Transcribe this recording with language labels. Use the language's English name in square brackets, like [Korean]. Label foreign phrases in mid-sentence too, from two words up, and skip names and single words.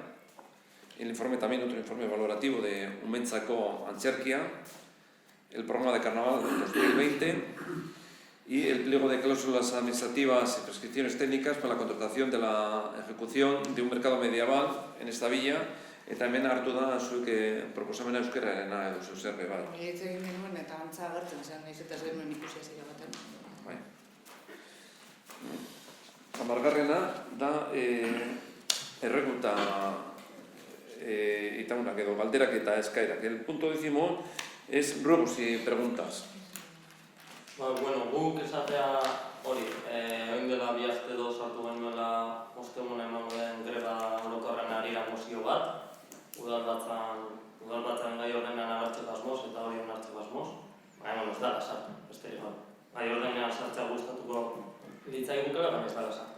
[Spanish] El informe también, otro informe valorativo de [Basque] Umentzako Antzerkia. [Spanish] El programa de carnaval del 2020. Y el pliego de cláusulas administrativas y prescripciones técnicas para la contratación de la ejecución de un mercado medieval en esta villa. [Basque] Eta hemen hartu da zuek proposamena euskararena edo zuzerbe, bai. Hitz egin genuen eta antza agertzen zen, nahiz eta ez genuen ikusi hasiera baten. Bai. 10garrena da erreguta itaunak edo galderak eta eskaerak. [Spanish] El punto 10 es ruegos y preguntas. [Basque] Bueno, guk esatea hori, oin dela 2 aste edo sartu genuela ostegun emango den greba orokorren harira mozio bat, udalbatzan gai ordenean agertzeko asmoz eta hori onartzeko asmoz. Baina, ez dara sartu, besterik gabe. Gai ordenean sartzea gustatuko litzaigukela, baina ez dara sartu.